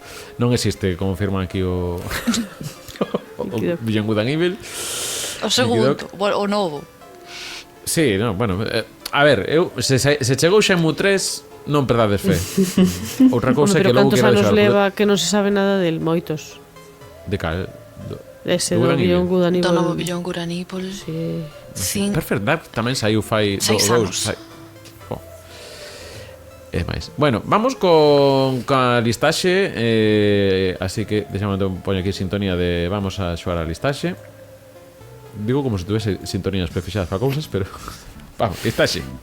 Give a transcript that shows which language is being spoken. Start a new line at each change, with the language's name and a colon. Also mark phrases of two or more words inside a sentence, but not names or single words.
Galician: Non existe, confirman aquí o Beyond Good and Evil. O segundo, o novo.
Spanish: Sí, no, bueno, a ver,
Galician: se chegou Shenmue 3, non perdades fe. Outra cousa que logo quero deixar. Pero cantos anos leva que non se sabe nada del? Moitos. De cal? Ese do Beyond Good and Evil. Do novo Beyond Good and Evil. Sí. Perfect Dark tamén saiu fai 6 anos. É máis. Bueno, vamos con a listaxe, así que deixame poño aquí sintonía de vamos a xogar a listaxe. Digo como se tuvese sintonías prefixadas para cousas, pero vamos, listaxe.